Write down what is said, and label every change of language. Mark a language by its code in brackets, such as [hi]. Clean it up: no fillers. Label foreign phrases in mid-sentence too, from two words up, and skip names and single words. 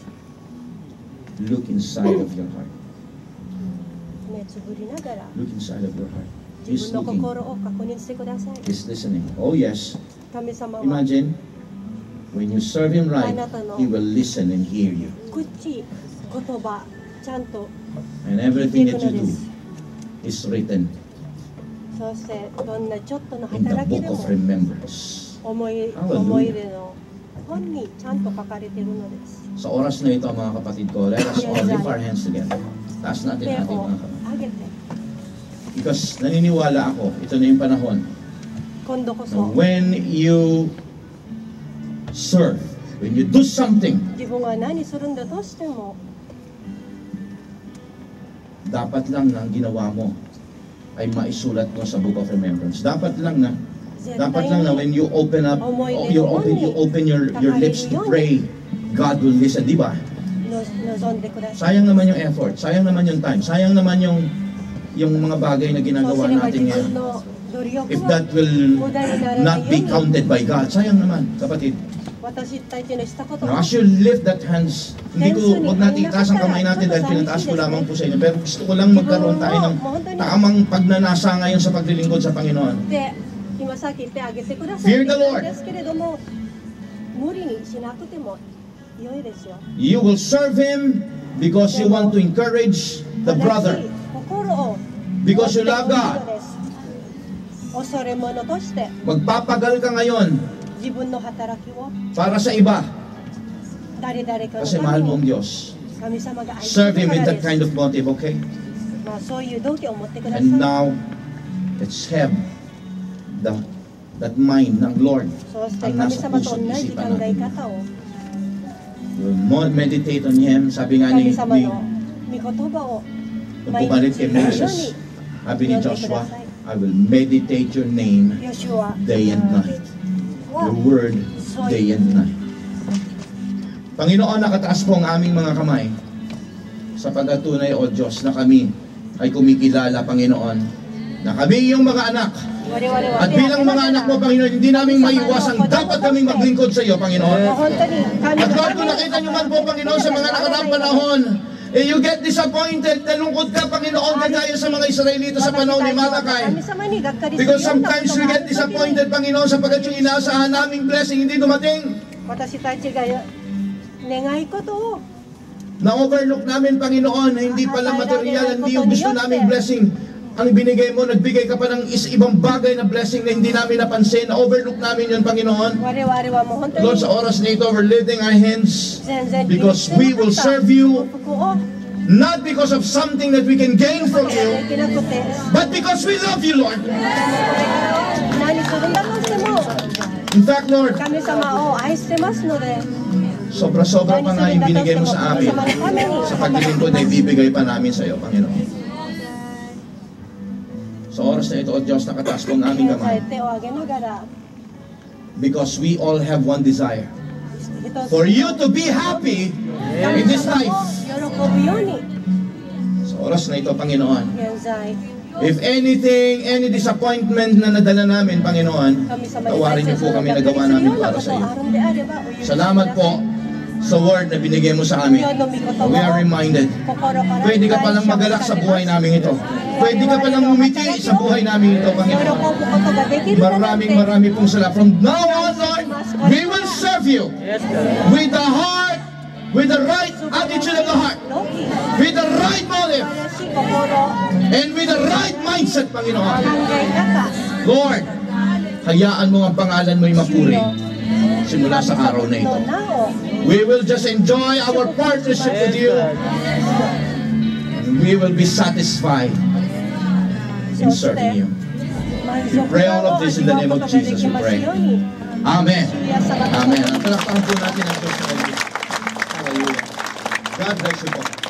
[en] look inside of your heart. [ja] 目つぶりながら、 [en] Look inside of your heart. [ja] 自 [en] He's [ja] 分の [en] looking. [ja] 心を確認してください。 [en] He's listening. Oh yes. [ja] 神様は [en] Imagine, when you serve Him right, He will listen and hear you. [ja] 口、言葉、ちゃんと [en] And [ja] 聞いて [en] everything [ja] いく [en] that [ja] の [en] you [ja] で [en] do [ja] す。 [en] is written [ja] そしてどんなちょっとの [en] in the [ja] 働き [en] book [ja] で [en] of [ja] も [en] remembrance. [ja] 思い [en] Hallelujah. [ja] 出の本にちゃんと書かれているのです。 [tl] Sa oras na ito, mga kapatid ko, [en] let us all lift our hands together. [tl] Taas natin [ja] 手 [tl] ating [ja] を [tl] mga kamay. [ja] 上げて、 [tl] Because naniniwala ako, ito na yung panahon, [ja] 今度こ [tl] na [ja] そ [en] when you serve, when you do something, [ja] 自分が何するんだとしても、 [tl] dapat lang na ang ginawa mo ay maisulat mo sa [en] book of remembrance. [tl] Dapat lang na [ja] 絶 [tl] Dapat [ja] 対 [tl] lang na [ja] に [en] when you open up, you open your lips to pray, God will listen, [tl] di ba? [ja] 望んでください。 [tl] Sayang naman yung effort, sayang naman yung time, sayang naman yung mga bagay na [ja] そう [tl] ginagawa [ja] すれば [tl] natin [ja] 自 [tl] ngayon. [ja] 分の努力 [en] If [ja] は [en] that will not be counted by God, [tl] sayang naman, kapatid. [ja] 私たちのしたこと [en] Now, [ja] は [en] as you lift that hands, [tl] hindi ko, huwag natin itaas ang kamay natin dahil pinataas ko lamang po sa inyo. Pero gusto ko lang magkaroon tayo ng tamang pagnanasa ngayon sa paglilingkod sa Panginoon. [ja] で今さっき言ってあげてください [en] Fear [ja] って [en] the [ja] 言った [en] Lord. [ja] んですけれども、無理にしなくても良いですよ。 [en] You will serve Him because you want to encourage the [ja] 正し [en] brother. [ja] い心を [en] Because you [ja] 持 [en] love [ja] ってほしい [en] God. [ja] のです。恐れ者として [tl] Magpapagal ka ngayon [ja] 自分の働きを [tl] para sa iba [ja] 誰々かの [tl] kasi [ja] た [tl] mahal [ja] め [tl] mo ang [ja] に [tl] Diyos. [ja] 神様が愛して [en] Serve [ja] い [en] Him [ja] る [en] with [ja] から [en] that [ja] です。 [en] kind of motive, okay? [ja] まあそういう動機を持ってください。 [en] And now, let's have that mind ng Lord [ja] そして [tl] ang [ja] 神 [tl] nasa [ja] 様と [tl] puso [ja] 同 [tl] at [ja] じ考 [tl] isipan [ja] え [tl] natin. [ja] 方を [en] We'll meditate on Him. [tl] Sabi nga [ja] 神 [tl] ni [ja] 様の御言葉を [tl] nung [ja] 毎 [tl] pumalit [ja] 日 [tl] kay [ja] のように [tl] Moses, sabi ni Joshua, [en] I will meditate your name [ja] ヨシュア [en] day and night. [ja] は [en] Your word day and night. [tl] Panginoon, nakataas po ang aming mga kamay sa pagkatunay, O Diyos, na kami ay kumikilala, Panginoon, na kami yung mga anak. [ja] 我々は [tl] At bilang mga anak mo, Panginoon, hindi namin maiwasang dapat kaming maglingkod sa iyo, [ja] もう [tl] Panginoon. [ja] 本当に神 [tl] At [ja] の [en] Lord, [ja] た [tl] kung [ja] め [tl] nakita nyo man po, Panginoon, sa mga nakaraang panahon, [en] you get disappointed, [tl] nalungkot ka, Panginoon, kagaya sa mga Israelita sa panahon ni Malakay. [ja] 神様にがっかりする [en] Because [ja] ようなこ [en] sometimes [ja] と [en] we [ja] があ [en] get [ja] る時に [en] disappointed, [tl] Panginoon, sapagkat yung inaasahan naming blessing hindi dumating. [ja] 私たちが願いことを [tl] Na-overlook namin, Panginoon, na hindi pala material, hindi yung gusto naming blessing. Ang binigay mo, nagbigay ka pa ng ibang bagay na blessing na hindi namin napansin. Na-overlook namin yun, Panginoon. [ja] 我々はもう本当に [tl] Lord, sa oras na ito, [en] we're lifting our hands [ja] 全然 [en] because we will serve you [ja] 幸福を [en] not because of something that we can gain from [ja] で [en] you, [ja] きなくて [en] but because we love you, Lord. [ja] 何するんだとしても [en] In fact, Lord, [ja] 神様を愛してますので [tl] sobra-sobra pa nga yung binigay mo sa amin. [ja] 神様のために [tl] Sa paglilingkod na ibibigay pa namin sa iyo, Panginoon. Sa oras na ito, O Diyos, nakataas po ang aming [ja] 現在 [tl] kamay. [ja] 手を上げながら [en] Because we all have one desire. [ja] 一つ [en] For you to be happy In this life. [ja] 喜ぶように [tl] Sa oras na ito, Panginoon, [ja] 現在 [en] if anything, any disappointment [tl] na nadala namin, [en] Panginoon, [ja] 神様に [tl] tawarin niyo po kami na gawa namin para sa iyo. Salamat po sa word na binigay mo sa amin. [en] We are reminded. [tl] Pwede ka palang magalak sa buhay namin ito. Pwede ka palang umiti sa buhay namin ito, Panginoon. Marami pong salamat. [en] From now on, Lord, we will serve you with the heart, with the right attitude of the heart, with the right motive, and with the right mindset, Panginoon. [tl] Lord, hayaan mo ang pangalan mo'y mapuri simula sa araw na ito. [en] We will just enjoy our partnership with you, and we will be satisfied in serving you. We pray all of this in the name of Jesus. We pray. Amen. Amen. [tl] Ang palakpakan po natin ang Diyos. [en] Hallelujah. God bless you po.